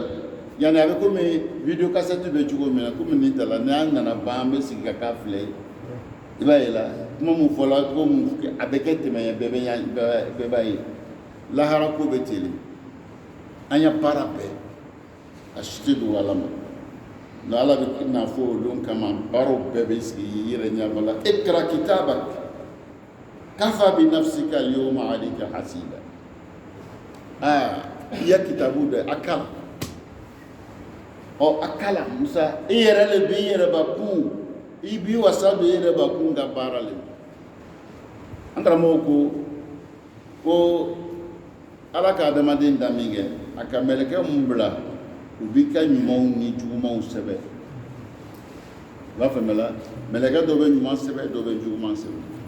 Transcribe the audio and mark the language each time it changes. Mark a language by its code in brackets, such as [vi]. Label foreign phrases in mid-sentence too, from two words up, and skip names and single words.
[bm] yani a bɛ komi video cassette bɛ cogo min na komi nin ta la n'an nana ban an bɛ sigi ka k'a filɛ i b'a ye la kuma mun fɔla ko mun a bɛ kɛ tɛmɛ bɛɛ b'a ye lahara ko bɛ teli an ya baara bɛɛ a si tɛ don ala ma nka ala bɛ n'a fɔ o don kama baaraw bɛɛ bɛ sigi yɛrɛ ɲɛfɔ la [ar] اقرأ كتابك كفى بنفسك اليوم عليك حسيبا [bm] i ya kitabu dɛ a kala a kala musa i yɛrɛ le bɛ i yɛrɛ bakun i b'i wasa don i yɛrɛ bakun ka baara le an karamɔgɔ ko ala ka adamaden da min kɛ a ka mɛlɛkɛ mun bila u b'i ka ɲumanw ni jugumanw sɛbɛn i b'a faamuya la mɛlɛkɛ dɔ bɛ ɲuman sɛbɛn dɔ bɛ juguman sɛbɛn